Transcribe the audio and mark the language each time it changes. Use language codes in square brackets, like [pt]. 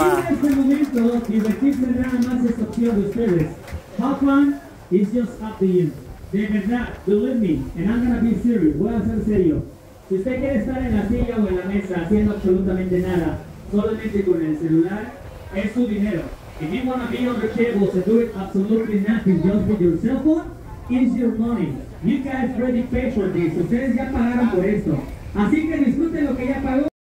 [es] Este momento, divertirse nada más es opción de ustedes. [en] How fun is just up to you. [es] De verdad, [en] believe me, and I'm gonna be serious. [es] Voy a ser serio. Si usted quiere estar en la silla o en la mesa haciendo absolutamente nada, solamente con el celular, es su dinero. [en] If you want to be on the tables and do it absolutely nothing just with your cell phone, it's your money. You guys already paid for this. [es] Ustedes ya pagaron por esto. Así que disfruten lo que ya pagó.